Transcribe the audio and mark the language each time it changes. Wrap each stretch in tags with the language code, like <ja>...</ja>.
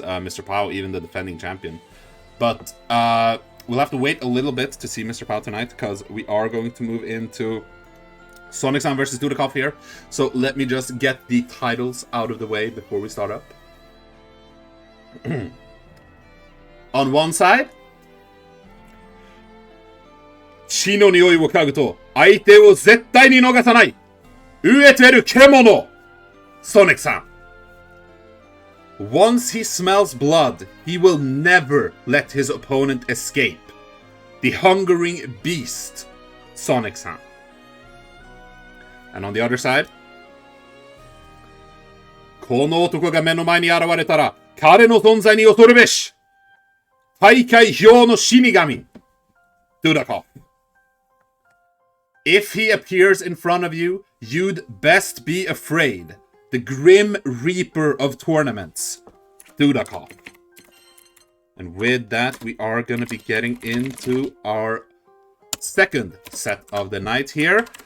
<en>MrPOW, even the defending champion. But we'll have to wait a little bit to see MrPOW tonight, because we are going to move into Sonic-san versus Dudeakoff here. So let me just get the titles out of the way before we start up. On one side,</en> <ja>血の匂いを嗅ぐと相手を絶対に逃さない飢えてる獣 Sonic-san.</ja> <en>Once he smells blood, he will never let his opponent escape. The hungering beast, Sonic-san. And on the other side,</en> <ja>この男が目の前に現れたら彼の存在に恐るべし大会表の死神 Dudeakoff.</ja> <en>If he appears in front of you, you'd best be afraid. The Grim Reaper of tournaments, Dudeakoff. And with that, we are going to be getting into our second set of the night here.</en>